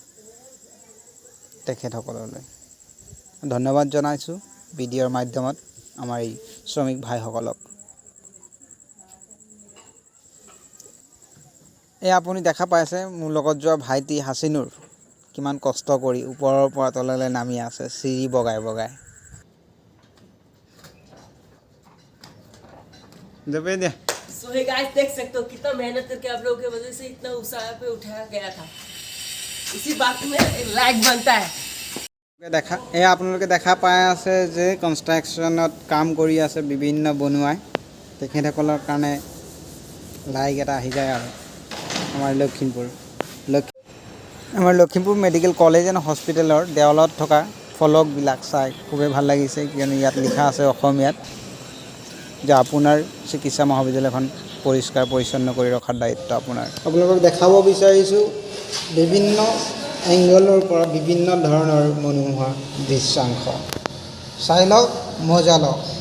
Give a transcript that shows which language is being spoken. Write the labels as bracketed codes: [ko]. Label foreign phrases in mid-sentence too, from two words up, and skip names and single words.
[as] তেখেতসকললৈ ধন্যবাদ জনাইছোঁ ভিডিঅ'ৰ মাধ্যমত আমাৰ এই শ্ৰমিক ভাইসকলক এই আপুনি দেখা পাইছে মোৰ লগত যোৱা ভাইটি হাছিনুৰ কিমান কষ্ট কৰি ওপৰৰ পৰা তললৈ নামি আছে চিৰি বগাই বগাই दबे दे [en] so hey guys [hi] देख सकते हो कितना मेहनत करके आप लोगों की वजह से इतना ऊंचाई पे उठाया गया था इसी बात में एक लाइक बनता है [as] দেখা এই আপোনালোকে দেখা পাই আছে যে কনষ্ট্ৰাকশ্যনত কাম কৰি আছে বিভিন্ন বনুৱাই তেখেতসকলৰ কাৰণে লাইক এটা আহি যায় আৰু আমাৰ লখিমপুৰ মেডিকেল কলেজ এণ্ড হস্পিটেলৰ দেৱালত থকা ফলকবিলাক চাই খুবেই ভাল লাগিছে কিয়নো ইয়াত লিখা আছে অসমীয়াত যে আপোনাৰ চিকিৎসা মহাবিদ্যালয়খন পৰিষ্কাৰ পৰিচ্ছন্ন কৰি ৰখাৰ দায়িত্ব আপোনাৰ আপোনালোকক দেখাব বিচাৰিছোঁ বিভিন্ন এংগলৰ পৰা বিভিন্ন ধৰণৰ মনোমোহা দৃশ্যাংশ চাই লওক মজা লওক